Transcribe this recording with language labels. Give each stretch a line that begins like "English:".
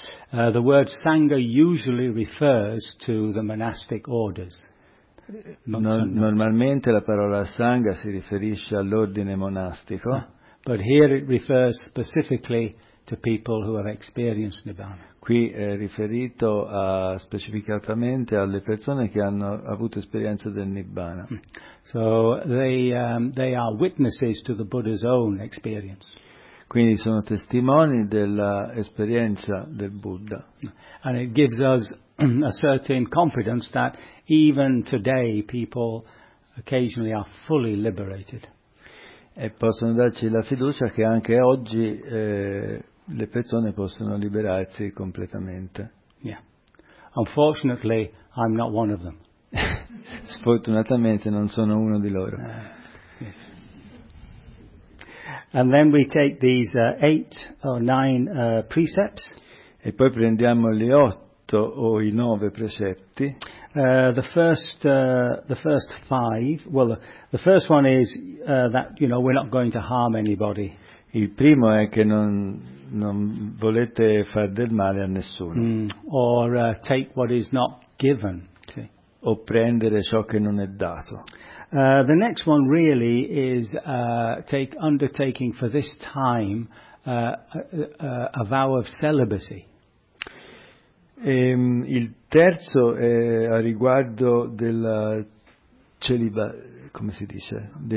English: The word sangha usually refers to the monastic orders.
Italian: Normalmente la parola sangha si riferisce all'ordine monastico.
English: But here it refers specifically to people who have experienced nibbana.
Italian: Qui è riferito specificatamente alle persone che hanno avuto esperienza del nibbana.
English: So they are witnesses to the Buddha's own experience.
Italian: Quindi sono testimoni dell'esperienza del Buddha.
English: And it gives us a certain confidence that even today people occasionally are fully liberated.
Italian: E possono darci la fiducia che anche oggi le persone possono liberarsi completamente.
English: Yeah. Unfortunately, I'm not one of them.
Italian: Sfortunatamente non sono uno di loro.
English: And then we take these eight or nine precepts.
Italian: E poi prendiamo gli otto o i nove precetti.
English: The first one is that, you know, we're not going to harm anybody.
Italian: Il primo è che non volete far del male a nessuno.
English: Take what is not given. Sì.
Italian: O prendere ciò che non è dato.
English: The next one really is undertaking for this time a vow of celibacy.
Italian: Il terzo è a riguardo della come si dice?